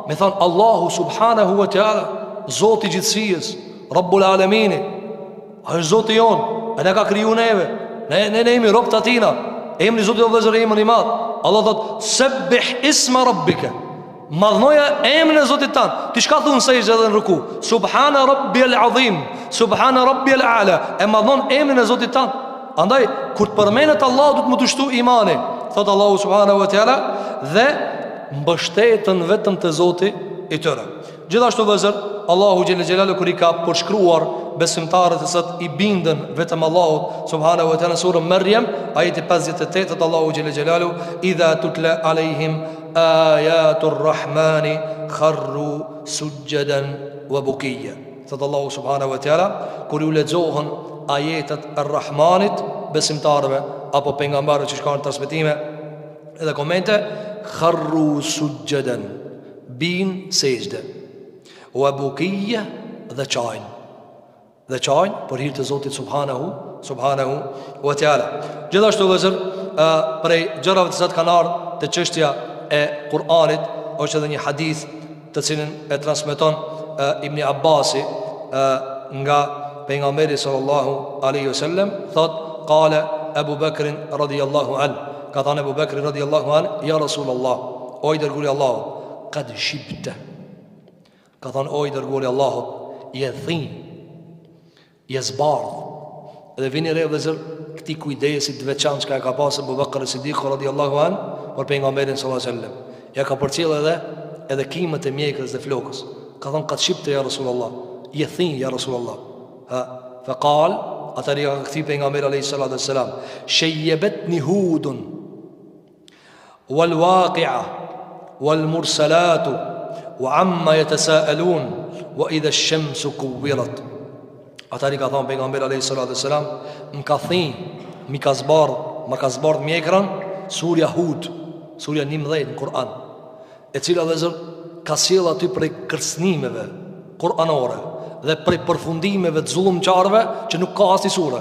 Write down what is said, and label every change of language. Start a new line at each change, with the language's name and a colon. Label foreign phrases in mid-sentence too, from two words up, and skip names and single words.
Albanian: Me thonë
Arabic: الله سبحانه وتعالى,
Albanian: Zoti i gjithësijës,
Arabic: رب العالمين,
Albanian: është Zoti jonë, e ne ka kriju neve, ne jemi rob të atina. Emri Zotit o vëzër emër i madh. Allah thotë
Arabic: سبح اسم ربك,
Albanian: madhnoja emrin e Zotit tanë. Ti shka thunë se ishte edhe në ruku?
Arabic: سبحان ربي العظيم، سبحان ربي الأعلى.
Albanian: E madhnon emrin e Zotit tanë. Andaj kur të përmenet Allah du të më të shtu imani, thotë
Arabic: الله سبحانه وتعالى,
Albanian: dhe mbështetën vetëm të Zoti i tëre. Gjithashtu vëzër,
Arabic: الله جل جلاله
Albanian: kur i ka përshkruar besimtarët e sot i bindën vetëm Allahut
Arabic: سبحانه وتعالى,
Albanian: surën Maryam ajeti 58, thotë
Arabic: الله جل جلاله إذا تتلى عليهم آيات الرحمن خروا سجدا وبكيا.
Albanian: Thot
Arabic: الله سبحانه وتعالى,
Albanian: kur ju lexohen ajetet e Rahmanit besimtarëve apo pejgamberëve që shkojnë transmetime edhe komente,
Arabic: خروا سجدا,
Albanian: bin sejdë,
Arabic: وبكيا,
Albanian: dhe qajnë për hir të Zotit
Arabic: سبحانه وتعالى.
Albanian: Gjithashtu vëzër, prej gjërave të cilat kanë ardhur te çështja e Kur'anit është edhe një hadith të cilin e transmeton Ibn Abbasi nga pejgamberi
Arabic: صلى الله عليه وسلم,
Albanian: thot
Arabic: قال أبو بكر رضي الله عنه,
Albanian: ka thënë Abu Bakr
Arabic: رضي الله عنه, يا رسول الله,
Albanian: o i dërguari i Allahut,
Arabic: قد شبت,
Albanian: ka thënë o i dërguari i Allahut, je thin, je zbardh. Dhe vini re vëzër këti kujdesi të veçantë që ka pasur Abu Bakr Siddiq
Arabic: رضي الله عنه
Albanian: për pejgamberin
Arabic: صلى الله عليه وسلم.
Albanian: Ja ka përcjell edhe kimët e mjekës dhe flokës. Ka thënë
Arabic: قد شبت يا رسول الله,
Albanian: je thin
Arabic: يا رسول الله. فقال,
Albanian: atëri ka këthi pejgamberi
Arabic: عليه الصلاة والسلام, شيبتني هود والواقعة والمرسلات وعم يتساءلون وإذا الشمس كورت.
Albanian: Atëri ka thënë pejgamberi
Arabic: عليه الصلاة والسلام,
Albanian: më ka thënë, më ka zbardh mjekrën surja Hud, surja 19 në Kur'an, e cila vëzër ka sjell aty prej kërcënimeve kuranore dhe prej përfundimeve të zullumçarëve që nuk ka asnjë sure.